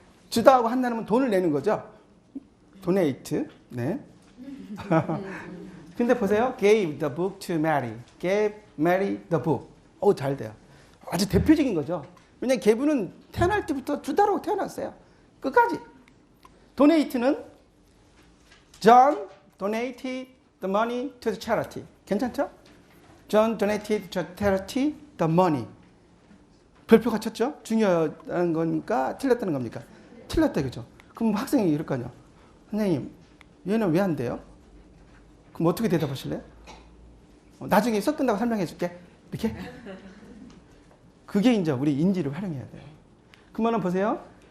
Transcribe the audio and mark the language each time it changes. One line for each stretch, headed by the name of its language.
Korean: 주다하고 한다면 돈을 내는 거죠? donate. 네. 근데 보세요.
English: gave the book to Mary. gave Mary the book.
Korean: 잘 돼요. 아주 대표적인 거죠. 왜냐하면 gave는 태어날 때부터 주다로 태어났어요. 끝까지. donate는
English: John donated the money to the charity.
Korean: 괜찮죠?
English: John donated to charity the money.
Korean: 별표가 쳤죠? 중요한 거니까 틀렸다는 겁니까? 틀렸다 그죠? 그럼 학생이 이럴 거 아니야. 선생님, 얘는 왜 안 돼요? 그럼 어떻게 대답하실래요? 나중에 수업 끝나고 설명해 줄게. 이렇게? 그게 이제 우리 인지를 활용해야 돼요. 그러면 보세요.